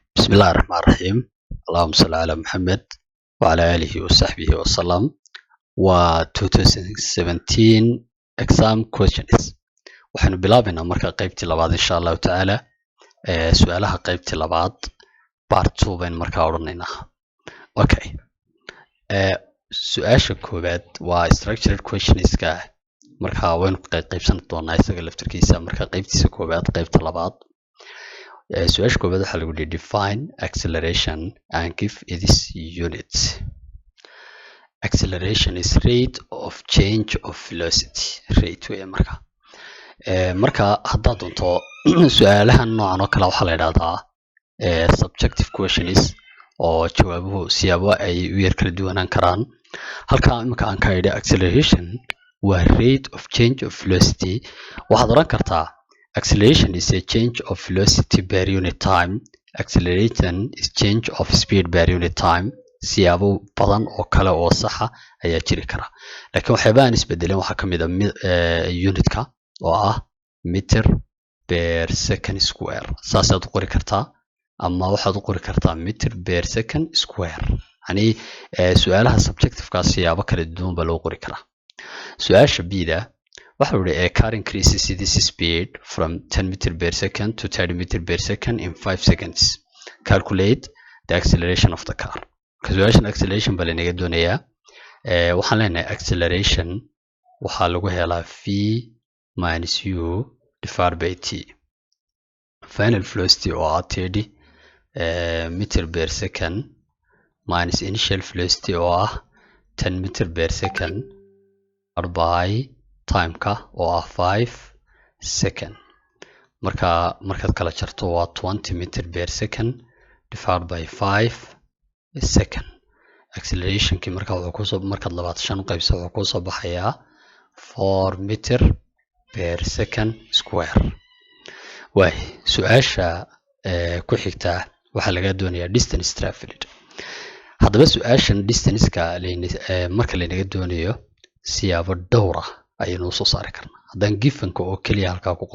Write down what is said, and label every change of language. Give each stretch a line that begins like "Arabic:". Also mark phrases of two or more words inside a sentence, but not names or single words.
Arabic: بسم الله الرحمن الرحيم اللهم صل على محمد وعلى آله وصحبه وسلم
Somali: و 2017
English: exam questions
Somali: waxaanu bilaabaynaa marka qaybtii labaad
Arabic: إن شاء الله تعالى
Somali: su'aalaha qaybtii labaad part 2 bayn marka oranaynaa okay su'aasha koobaad waa
English: structured questions
Somali: ka marka waynu qaybsan doonaa isaga laftirkiisa marka qaybtiisa koobaad qaybta labaad su'aasha koobaad waxa lagu
English: define acceleration and give its units. Acceleration is rate of change of velocity.
Somali: Rate way marka haddaad doonto su'aalahan noocan oo kale waxaa la yidhahdaa
English: subjective questions
Somali: oo jawaabuhu siyaabo ay u yar kala duwanaan karaan. Halka imika aan ka idhi
English: acceleration waa rate of change of velocity
Somali: waxaad oran kartaa
English: acceleration is a change of velocity per unit time. Acceleration is change of speed per unit time.
Somali: siyaabo badan oo kale oo sax ah ayaa jiri kara laakiin waxyaaba aan isbedeleen waxa kamid ah unitka oo ah
English: meter per second square
Somali: saasaad u qori kartaa ama waxaad u qori kartaa
English: meter per second square
Somali: yani su'aalaha subjective ka siyaabo kala duwan baa loo qori karaa su'aasha bida waxa uu
English: a car increases its speed from 10 meter per second to 30 meter per second in 5 seconds. Calculate the acceleration of the car.
Somali: Acceleration baa lanaga doonayaa waxaan leenahay acceleration waxaa lagu helaa
English: v minus u divided by t. Final velocity
Somali: oo ah
English: 30 meter per second minus initial velocity
Somali: oo ah
English: 10 meter per second by time-ka
Somali: oo ah
English: 5 second
Somali: markaad kala jarto waa
English: 20 meter per second divided by 5 second.
Somali: Acceleration-kii markaad 25 u qaybso wuxuu ku soo baxayaa 4
English: meter per second square.
Somali: Waay su'aasha ku xigta waxaa laga doonayaa
English: distance traveled.
Somali: Haddaba su'aashan distance-ka marka lanaga doonayo siyaabo dhowr ah ayaynu soo saari karnaa haddaan gifanka oo keliya halkaa ku